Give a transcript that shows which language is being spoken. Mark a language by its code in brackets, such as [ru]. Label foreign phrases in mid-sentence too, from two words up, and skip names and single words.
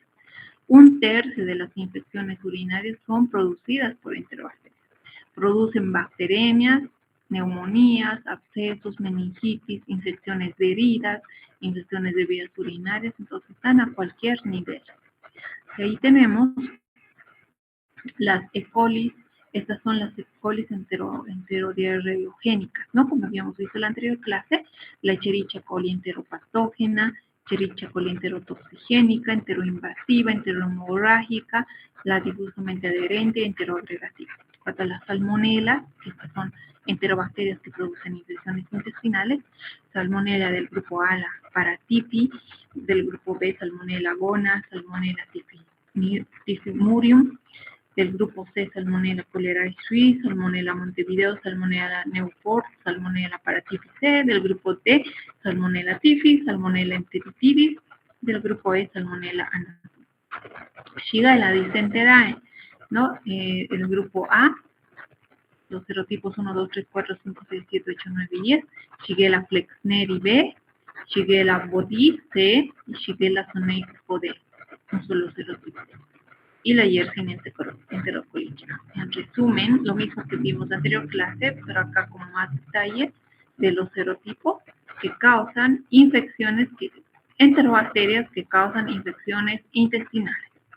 [es] 1/3 de las infecciones urinarias son producidas por enterobacterias. Producen bacteremias, neumonías, abscesos, meningitis, infecciones de heridas, infecciones de vías urinarias, entonces están a cualquier nivel. Y ahí tenemos las E. coli, estas son las E. coli enterodiarreogénicas, ¿no? Como habíamos visto en la anterior clase, la Escherichia coli enteropatógena, Escherichia coli enterotoxigénica, enteroinvasiva, enterohemorrágica, la difusamente adherente, enteroagregativa. Cuanto a las salmonelas, que estas son enterobacterias que producen infecciones intestinales, salmonella del grupo A, la paratipi, del grupo B, salmonella gona, salmonella typhimurium, del grupo C, Salmonella cholerae suis, Salmonella Montevideo, Salmonella Newport, Salmonella paratipi C, del grupo D, Salmonella typhi, Salmonella enteritidis, del grupo E, Salmonella anatum. Shigella disenterae, ¿no? El grupo A, los serotipos 1, 2, 3, 4, 5, 6, 7, 8, 9 y 10, Shigella flexneri B, Shigella bodi C y Shigella soneico D, son solo los serotipos. Y la Yersinia enterocolica. En resumen, lo mismo que vimos en la anterior clase, pero acá con más detalle, de los serotipos que causan infecciones, enterobacterias que causan infecciones intestinales.